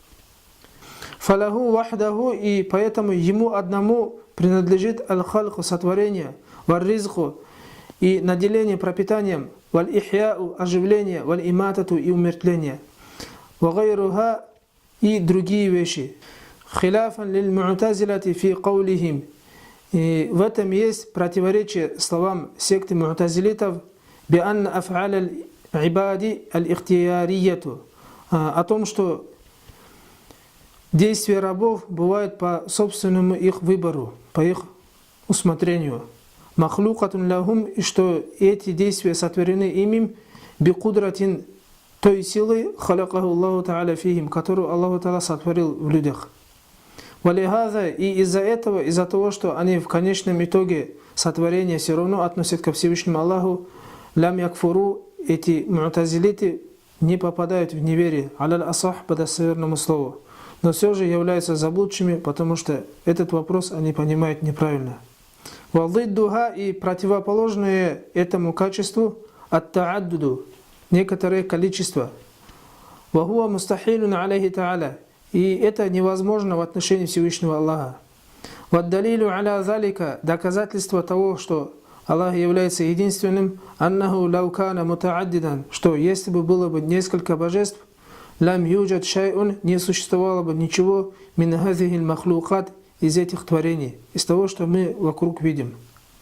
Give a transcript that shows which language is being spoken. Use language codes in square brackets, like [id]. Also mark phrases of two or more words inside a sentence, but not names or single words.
[ar] فله وحده, [ru] и поэтому ему одному принадлежит аль-халху, сотворение, вар-ризху, и наделение пропитанием, валь-ихяу, оживление, валь-иматату, и умертвление, ва-гайруха, и другие вещи. [ar] خلافا للمعتزلة في قولهم, [ru] и в этом есть противоречие словам секты му'тазилитов, [ar] بأن أفعال العباد الاختيارية, [ru] о том, что действия рабов бывают по собственному их выбору, по их усмотрению. [ar] مخلوقة لهم, [ru] и что эти действия сотворены ими бикудратин, той силой, [ar] خلقه الله تعالى فيهم, [ru] которую [ar] الله تعالى [ru] сотворил в людях. Валихаза, и из-за этого, из-за того, что они в конечном итоге сотворения все равно относят ко Всевышнему Аллаху, [ar] لم يكفروا, [ru] эти му'тазилиты не попадают в неверие, [ar] على الأصح, [ru] по достоверному слову, но все же являются заблудшими, потому что этот вопрос они понимают неправильно. Валдиддуха, и противоположное этому качеству, ат-та'аддуду, некоторое количество. [ar] وهو مستحيل عليه تعالى, [ru] и это невозможно в отношении Всевышнего Аллаха. [ar] والدليل على ذلك, [ru] доказательство того, что Аллах является единственным, [ar] أنه لو كان متعددا, [ru] что если бы было бы несколько божеств, [ar] لم يوجد شيء, [ru] не существовало бы ничего [ar] من هذه المخلوقات, [ru] из этих творений, из того, что мы вокруг видим.